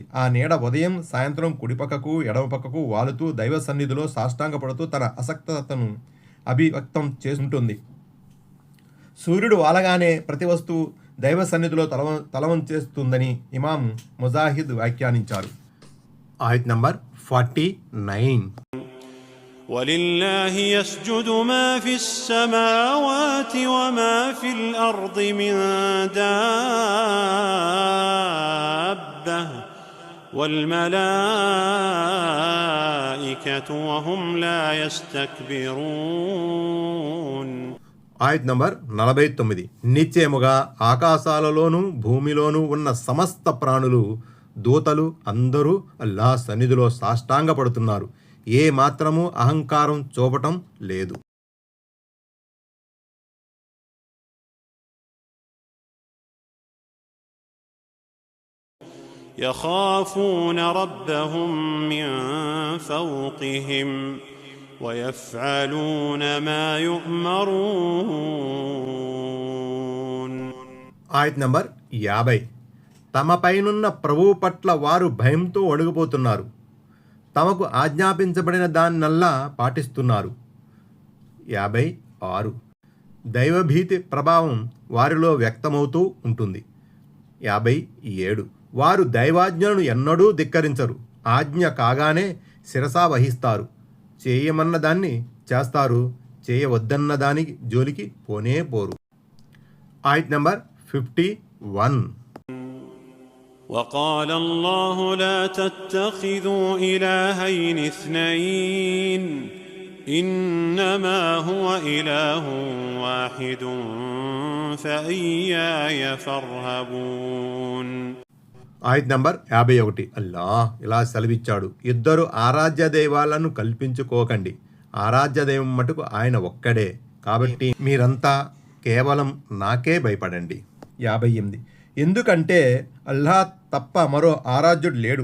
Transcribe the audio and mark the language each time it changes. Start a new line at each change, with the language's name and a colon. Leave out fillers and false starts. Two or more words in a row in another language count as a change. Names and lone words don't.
Telugu: ఆ నీడ ఉదయం సాయంత్రం కుడిపక్కకు ఎడమ పక్కకు వాలుతూ దైవ సన్నిధిలో సాష్టాంగపడుతూ తన అసక్తతను అభివ్యక్తం చేస్తుంటుంది. సూర్యుడు వాలగానే ప్రతి వస్తువు దైవ సన్నిధిలో తలవంచేస్తుందని ఇమాం ముజాహిద్ వ్యాఖ్యానించారు. ఆయత్ నంబర్ 49.
Arabic: ولله يسجد ما في السماوات وما في الأرض من دابة والملائكة وهم لا يستكبرون.
Telugu: ఆయత్ నంబర్ 49. నిశ్చయముగా ఆకాశాలలోనూ భూమిలోనూ ఉన్న సమస్త ప్రాణులు, దూతలు అందరూ అల్లాహ్ సన్నిధిలో సాష్టాంగపడుతున్నారు. ఏ మాత్రము అహంకారం చూపటం లేదు.
Arabic: يخافون ربهم من فوقهم ويفعلون ما يؤمرون.
Telugu: ఆయత్ నంబర్ 50. తమపైనున్న ప్రభువు పట్ల వారు భయంతో అడుగుపోతున్నారు. తమకు ఆజ్ఞాపించబడిన దాన్నల్లా పాటిస్తున్నారు. 56. దైవభీతి ప్రభావం వారిలో వ్యక్తమవుతూ ఉంటుంది. 57. వారు దైవాజ్ఞలను ఎన్నడూ ధిక్కరించరు. ఆజ్ఞ కాగానే శిరసా వహిస్తారు. చేయమన్న దాన్ని చేస్తారు. చేయవద్దన్న దానికి జోలికి పోనే పోరు. ఆయత్ నంబర్ 51.
Arabic: وقال الله لا تتخذوا إلهين اثنين إنما هو إله واحد فإياي فارهبون.
Telugu: ఆయత్ నంబర్ 51. అల్లాహ్ ఇలా సెలవిచ్చాడు, ఇద్దరు ఆరాధ్య దైవాలను కల్పించుకోకండి. ఆరాధ్య దైవం మటుకు ఆయన ఒక్కడే. కాబట్టి మీరంతా కేవలం నాకే భయపడండి. 58. ఎందుకంటే అల్లాహ్ తప్ప మరో ఆరాధ్యుడు లేడు.